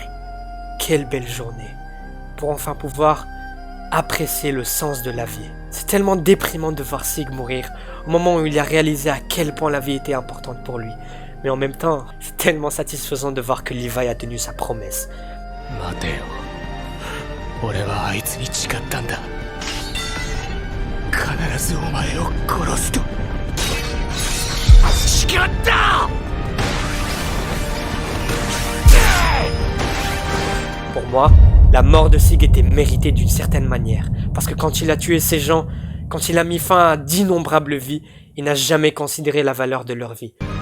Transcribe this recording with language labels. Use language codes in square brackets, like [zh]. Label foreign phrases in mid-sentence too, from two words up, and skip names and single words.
[fr] Quelle belle journée, pour enfin pouvoir apprécier le sens de la vie. C'est tellement déprimant de voir Sig mourir, au moment où il a réalisé à quel point la vie était importante pour lui. Mais en même temps, c'est tellement satisfaisant de voir que Levi a tenu sa promesse. [ja] 待てよ。俺はあいつに誓ったんだ。必ずお前を殺すと。誓った！ [fr] Pour moi, la mort de Sig était méritée d'une certaine manière, parce que quand il a tué ces gens, quand il a mis fin à d'innombrables vies, il n'a jamais considéré la valeur de leur vie.